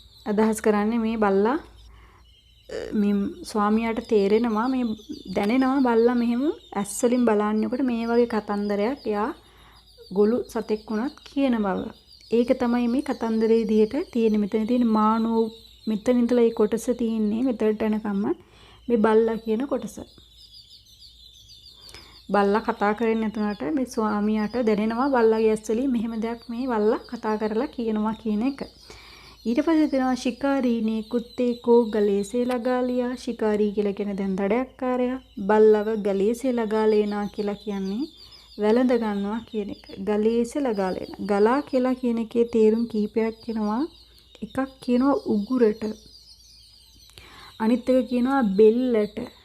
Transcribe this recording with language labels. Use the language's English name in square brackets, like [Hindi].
[Sinhala] අදහස් කරන්නේ මේ බල්ලා මේ ස්වාමියාට තේරෙනවා මේ දැනෙනවා බල්ලා මෙහෙම ඇස් වලින් බලන්නකොට මේ වගේ කතන්දරයක් එයා ගොළු සතෙක් වුණත් කියන බව ඒක තමයි මේ කතන්දරේ විදියට තියෙන මෙතන තියෙන මානෝ මෙතන ඉඳලා මේ කොටස තියෙන්නේ මෙතනට යනකම් මේ බල්ලා කියන කොටස. බල්ලා කතා කරන්නේ නැතුණට මේ ස්වාමියාට දැනෙනවා බල්ලාගේ ඇස් වලින් මෙහෙම දෙයක් මේ බල්ලා කතා කරලා කියනවා කියන එක. ඊට පස්සේ දෙනවා [Hindi] शिकारी ने कुत्ते को गले से लगा लिया. [Sinhala] शिकारी කියලා කියන්නේ දැන් දඩයක්කාරයා. බල්ලව ගලේ [Hindi] से लगा लेना [Sinhala] කියලා කියන්නේ වැළඳ ගන්නවා කියන එක. ගලේස ලගාලේන. ගලා කියලා කියන එකේ තේරුම් කීපයක් කියනවා. එකක් කියනවා උගුරට. අනිත් එක කියනවා බෙල්ලට.